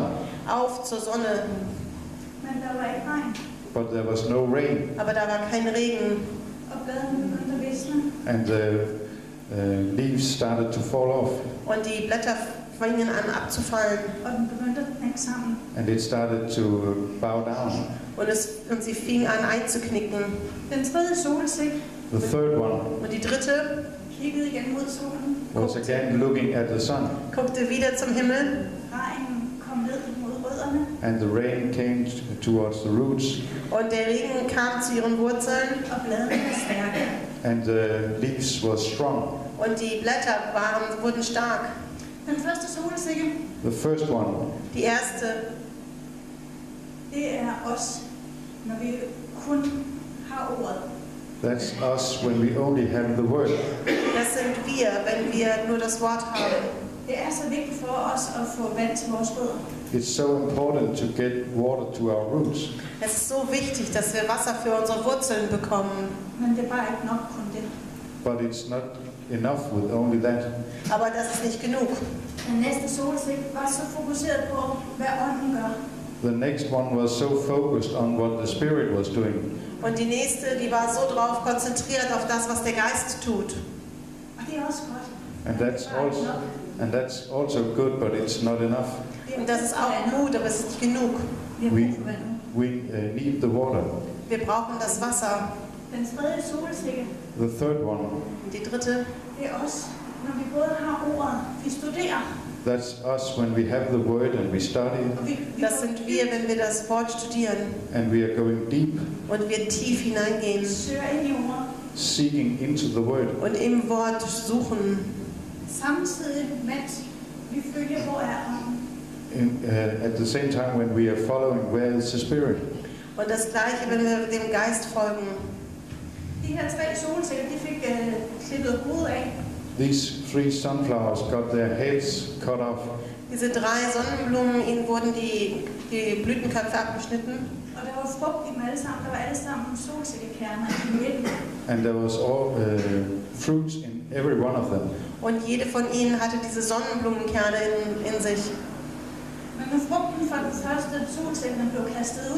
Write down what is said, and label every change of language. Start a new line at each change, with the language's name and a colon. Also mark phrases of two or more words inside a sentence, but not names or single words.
German: auf zur Sonne.
Danish: Men der var ikke regn.
English: but there was no rain,
German: Aber da war kein Regen.
Danish: Og bladene begyndte at visne.
English: and the leaves started to fall off,
German: Und die Blätter fingen an abzufallen.
Danish: Og den begyndte at knække sammen.
English: and it started to bow down.
German: Und sie fing an einzuknicken.
Danish: Den tredje solsik
English: The third one
German: Und die dritte
Danish: kiggede igen mod solen.
English: was again looking at the sun,
German: guckte wieder zum Himmel.
Danish: Regnen kom ned mod rødderne.
English: and the rain came towards the roots,
German: Und der Regen kam zu ihren Wurzeln.
Danish: Og bladene var stærke.
English: and the leaves were strong.
German: Und die Blätter wurden stark.
Danish: Den første solsikke,
English: The first one
German: Die erste,
Danish: det er os, når vi kun har ordet.
English: that's us when we only have the word.
German: das sind wir, wenn wir nur das Wort haben.
Danish: Det er så vigtigt for os at få vand til vores rødder.
English: It's so important to get water to our roots,
German: Es ist so wichtig, dass wir Wasser für unsere Wurzeln bekommen.
Danish: Men det er bare ikke nok kun det.
English: but it's not enough with only that.
German: Aber das ist nicht genug.
Danish: Den næste solsik var så fokuseret på, hvad ånden gør.
English: The next one was so focused on what the Spirit was doing.
German: Und die nächste, die war so drauf konzentriert auf das, was der Geist tut.
Danish: Og det er også godt.
English: And that's also good, but it's not enough.
German: Und das ist auch gut, aber es ist nicht genug.
Danish: Vi har brug for vandet.
English: We need the water.
German: Wir brauchen das Wasser.
Danish: Den tredje solsikke,
English: The third one,
German: Und die dritte,
Danish: det er os, når vi både har ordet, vi studerer,
English: that's us when we have the word and we study
Danish: og vi
German: das sind wir, wenn wir das Wort studieren
English: and we are going deep,
German: und wir tief hineingehen
Danish: søger ind i ordet.
English: seeking into the word.
German: und im Wort suchen.
Danish: Samtidig, mens vi følger, hvor er ånden.
English: At the same time when we are following where is the Spirit.
German: Und das Gleiche, wenn wir dem Geist folgen.
Danish: De her 3 solsikker, de fik klippet hovedet af.
English: These 3 sunflowers got their heads cut off,
German: Diese 3 Sonnenblumen, ihnen wurden die Blütenköpfe abgeschnitten.
Danish: Og der var frugt i dem alle sammen. Der var alle sammen solsikkekerner i midten.
English: and there was all fruits in every one of them.
German: Und jede von ihnen hatte diese Sonnenblumenkerne in sich.
Danish: Men når frugten fra den første solsikke blev kastet ud,